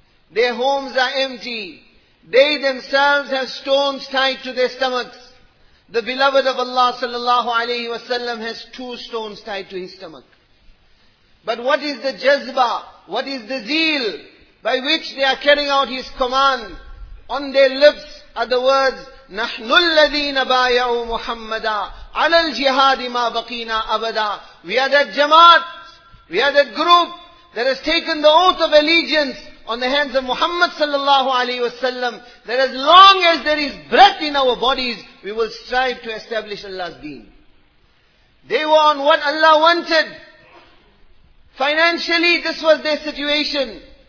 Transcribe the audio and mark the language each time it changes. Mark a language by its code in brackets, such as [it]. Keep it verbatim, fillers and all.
[en] Their homes are empty. They themselves have stones tied to their stomachs. The beloved of Allah sallallahu alayhi wa sallam has two stones tied to his stomach. But what is the jazba? What is the zeal by which they are carrying out his command? On their lips are the words, [ar] نَحْنُ الَّذِينَ بَايَعُوا مُحَمَّدًا عَلَى الْجِهَادِ مَا بَقِينَا أَبَدًا. [en] We are that jamaat, we are that group that has taken the oath of allegiance on the hands of Muhammad sallallahu alayhi wa sallam, that as long as there is breath in our bodies, we will strive to establish Allah's deen. They were on what Allah wanted. Financially, this was their situation.